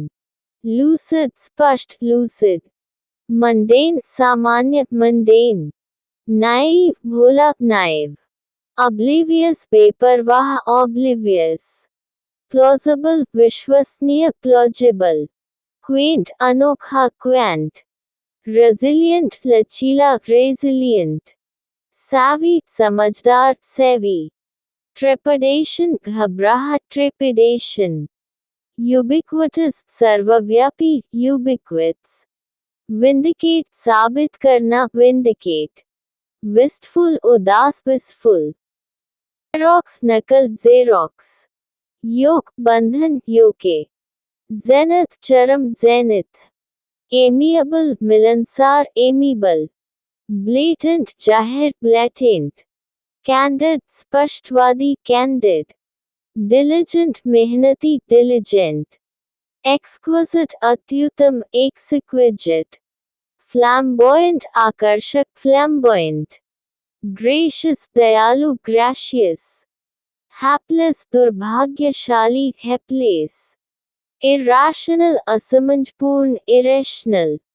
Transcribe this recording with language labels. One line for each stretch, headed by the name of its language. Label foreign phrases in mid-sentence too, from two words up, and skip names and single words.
English: lucid स्पष्ट lucid, mundane सामान्य mundane, naive भोला naive, oblivious बेपरवाह oblivious, plausible विश्वसनीय plausible, quaint अनोखा quaint, resilient लचीला resilient, savvy समझदार savvy, trepidation घबराहट trepidation, ubiquitous सर्वव्यापी ubiquitous, vindicate
Hindi: साबित करना
English: vindicate, wistful उदास wistful, xerox नकल xerox,
Hindi: योग बंधन
English: योके, zenith चरम zenith, amiable मिलनसार amiable, blatant जाहिर blatant, candid स्पष्टवादी candid, diligent मेहनती diligent, exquisite अत्युत्तम exquisite, flamboyant आकर्षक flamboyant, gracious दयालु gracious, hapless दुर्भाग्यशाली hapless, irrational असमंजपूर्ण irrational,